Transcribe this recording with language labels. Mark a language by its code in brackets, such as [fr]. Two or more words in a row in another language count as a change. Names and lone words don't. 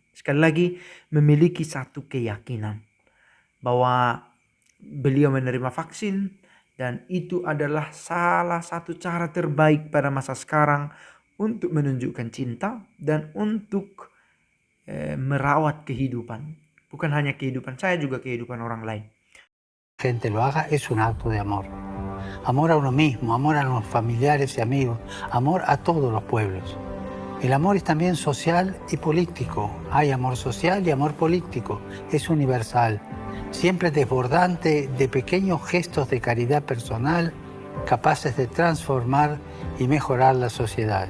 [id] Sekali lagi, memiliki satu keyakinan bahwa beliau menerima vaksin dan itu adalah salah satu cara terbaik pada masa sekarang untuk menunjukkan cinta dan untuk merawat kehidupan. Bukan hanya kehidupan saya, juga kehidupan orang lain. [es] Gente lo haga es un acto de amor. Amor a uno mismo, amor a los familiares y amigos, amor a todos los pueblos. El amor es también social y político. Hay amor social y amor político. Es universal, siempre desbordante de pequeños gestos de caridad personal capaces de transformar y mejorar las sociedades.